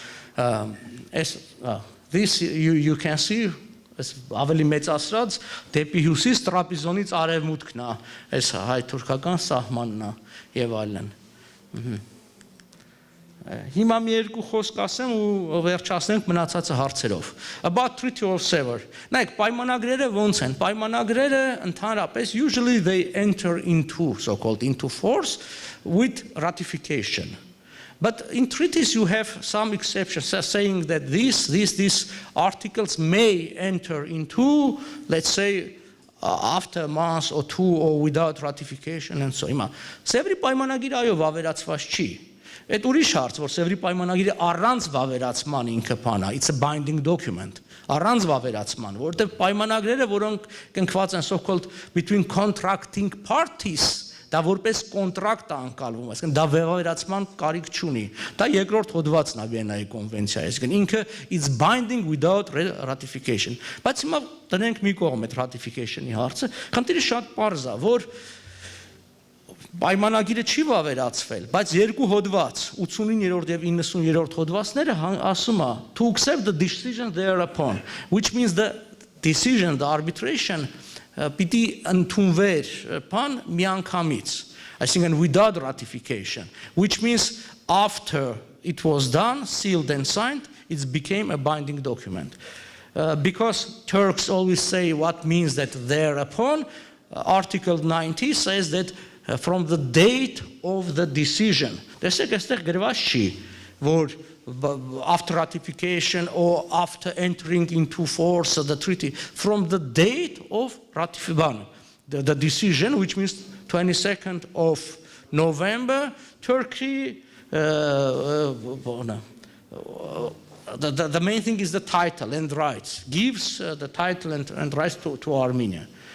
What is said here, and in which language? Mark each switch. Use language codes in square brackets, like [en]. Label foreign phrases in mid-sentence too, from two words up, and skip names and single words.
[en] This you can see [hy] ավելի մեծ ասած դեպի հյուսիս տրապիզոնից արևմուտքն է, այս հայ-թուրքական սահմանն է եւ այլն։ Հիմա մի երկու խոսք ասեմ ու վերջացնենք մնացածը հարցերով։ [en] About Treaty of Sevres. [hy] Նայեք, պայմանագրերը ոնց են։ Պայմանագրերը ընդհանրապես [en] usually they enter into so-called into force with ratification. But in treaties you have some exceptions saying that these articles may enter into, let's say, after a month or two or without ratification and so on. [hy] Սևրի պայմանագիրը այո վավերացված չի։ Այդ ուրիշ հարց, որ Սևրի պայմանագիրը առանց վավերացման ինքը բան է, [en] it's a binding document, [hy] առանց վավերացման, որովհետև պայմանագրերը, որոնք կնքված են [en] so-called between contracting parties, [hy] դա որպես կոնտրակտ է անցալվում, այսինքն դա վավերացման կարիք չունի։ Դա երկրորդ հոդվածն է Վիեննայի կոնվենցիայի, այսինքն ինքը [en] is binding without ratification։ [hy] Բայց հիմա տնենք մի կողմ այդ ratification-ի հարցը, խնդիրը շատ պարզ է, որ պայմանագիրը չի վավերացվել, բայց երկու հոդված, 89-րդ եւ 90-րդ հոդվածները ասում է [en] to accept the decision thereupon, which means the decision, the arbitration [hy] պիտի ընդունվեր բան միանգամից, այսինքն [en] without ratification, which means after it was done, sealed and signed, it became a binding document. Because Turks always say what means that thereupon, Article 90 says that from the date of the decision, [hy] տեսեք այստեղ գրված չի, որ [en] after ratification or after entering into force of the treaty, from the date of ratification, the decision, which means 22nd of November, Turkey, the main thing is the title and rights, gives the title and rights to Armenia.